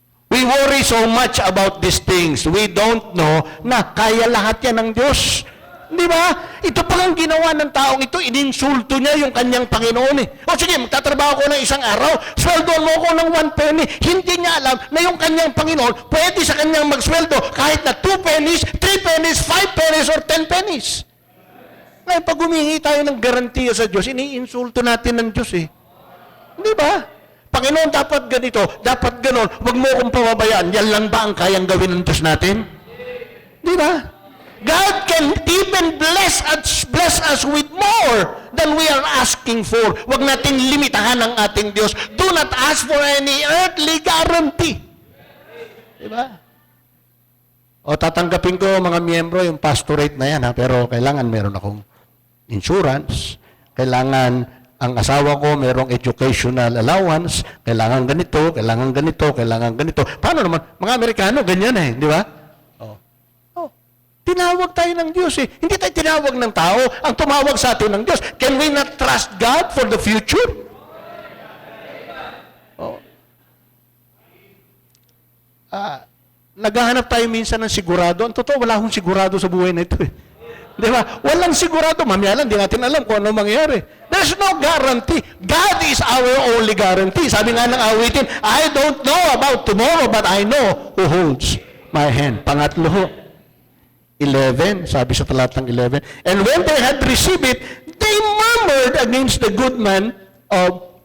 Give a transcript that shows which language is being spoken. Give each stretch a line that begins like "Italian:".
English: We worry so much about these things. We don't know
Filipino: na kaya lahat yan ng Diyos. Di ba? Ito palang ginawa ng taong ito, ininsulto niya yung kanyang Panginoon eh. O sige, magtatrabaho ko ng isang araw, sweldo mo ko ng 1 penny. Hindi niya alam na yung kanyang Panginoon pwede sa kanyang magsweldo kahit na 2 pennies, 3 pennies, 5 pennies, or 10 pennies. Ngayon, pag humingi tayo ng garantiya sa Diyos, iniinsulto natin ng Diyos eh. Di ba? Panginoon, dapat ganito, dapat ganon, huwag mo akong pababayaan. Yan lang ba ang kayang gawin ng Diyos natin? Di ba?
English: God can even bless us with more than we are asking for.
Filipino: Huwag natin limitahan ang ating Diyos.
English: Do not ask for any earthly guarantee.
Filipino: Diba? O tatanggapin ko mga miyembro yung pastorate na yan, ha? Pero kailangan meron akong insurance. Kailangan ang asawa ko merong educational allowance. Kailangan ganito, kailangan ganito, kailangan ganito. Paano naman? Mga Amerikano, ganyan eh. Di ba? Tinawag tayo ng Diyos eh. Hindi tayo tinawag ng tao. Ang tumawag sa atin ng Diyos.
English: Can we not trust God for the future?
Filipino: Naghahanap tayo minsan ng sigurado. Ang totoo, wala akong sigurado sa buhay na ito eh. Di ba? Walang sigurado. Mamaya lang, di natin alam kung ano mangyayari.
English: There's no guarantee. God is our only guarantee.
Filipino: Sabi nga ng awitin,
English: I don't know about tomorrow, but I know who holds my hand.
Filipino: Pangatlo, 11, sabi sa talatang 11,
English: and when they had received it, they murmured against the good man of